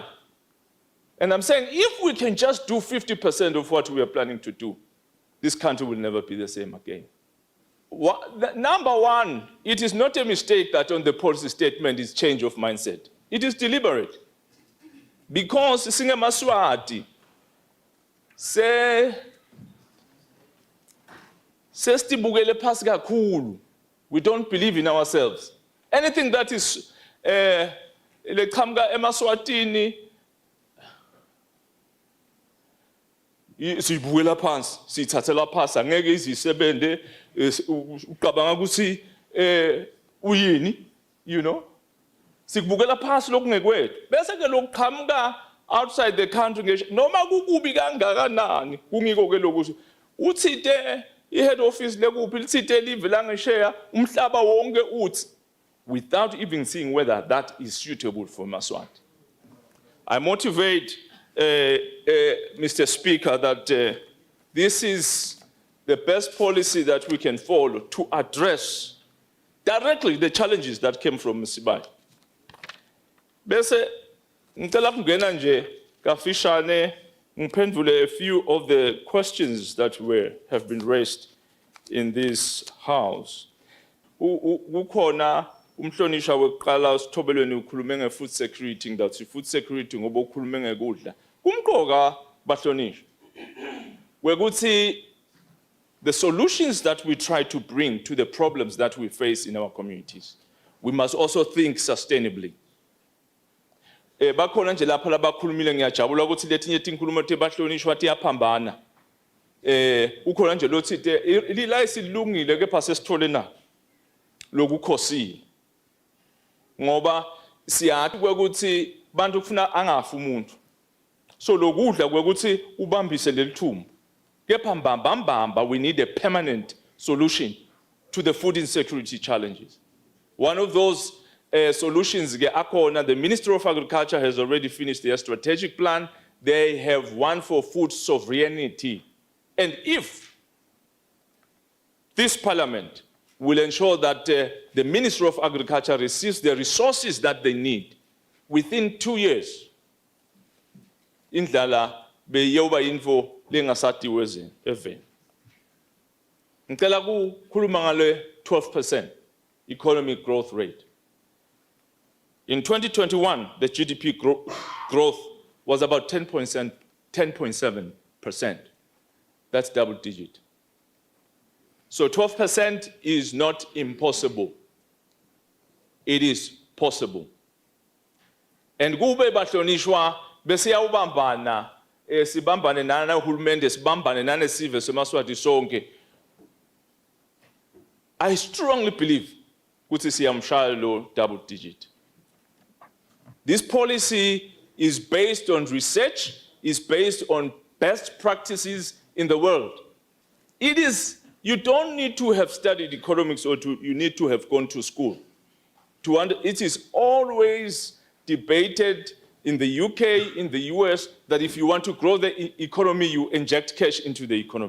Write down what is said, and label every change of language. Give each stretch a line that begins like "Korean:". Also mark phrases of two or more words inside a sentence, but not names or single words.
English: And I'm saying, if we can just do 50% of what we are planning to do, this country will never be the same again. Number one, it is not a mistake that on the policy statement is change of mindset. It is deliberate.
Swati: Because singemaswati sesitibukele phasi kakhulu.
English: We don't believe in ourselves. Anything that is
Swati: leqhamuka emaswatini sibukela phansi, sithathela phasi, angeke izisebenze, uqabanga ukuthi uyini, sikubukela phasi lokungekwethu. Bese ke lokuqhamuka
English: outside the country
Swati: ngisho noma kukubi kangakanani kungiko ke lokuthi uthinte i-
English: head office
Swati: lekuphi lithinte live langesheya umhlaba wonke uthi,
English: without even seeing whether that is suitable for Maswati. I motivate Mr. Speaker, that this is the best policy that we can follow to address directly the challenges that came from Msibai.
Swati: Bese ngicela kungena nje kafishane ngiphendule
English: a few of the questions that have been raised in this house.
Swati: Kukhona umhlonisha weqala usithobelweni ukhulume nge-
English: food security,
Swati: ngathi
English: food security
Swati: ngoba ukhulume ngekudla. Kumqoka bahlonisha wekuthi
English: the solutions that we try to bring to the problems that we face in our communities, we must also think sustainably.
Swati: Bakhona nje lapha labakhulumile ngiyajabula ukuthi letinye inkulumo tebahlonishwa tiyaphambana. Ukhona nje lothi lila isilungile kepha sesithole na lokukhosini. Ngoba siyathi kwekuthi bantu kufuna angafi umuntu. So lokudla kwekuthi ubambise lelithumbu. Kepha mbamba
English: we need a permanent solution to the food insecurity challenges. One of those solutions, the Ministry of Agriculture has already finished their strategic plan. They have one for food sovereignty. And if this parliament will ensure that the Ministry of Agriculture receives the resources that they need within 2 years.
Swati: Indlala beyoba info lengasadiwe eveni. Ngicela kukhuluma ngale 12%
English: economic growth rate. In 2021, the GDP growth was about 10.7%. That's double digit. So 12% is not impossible. It is possible.
Swati: And kube bahlonishwa bese yawubambana sibambane nana uhulumende sibambane nane sive semaswati sonke.
English: I strongly believe
Swati: ukuthi siyamshaya lo
English: double digit. This policy is based on research, is based on best practices in the world. It is. You don't need to have studied economics or you need to have gone to school. It is always debated in the UK, in the US, that if you want to grow the economy, you inject cash into the economy.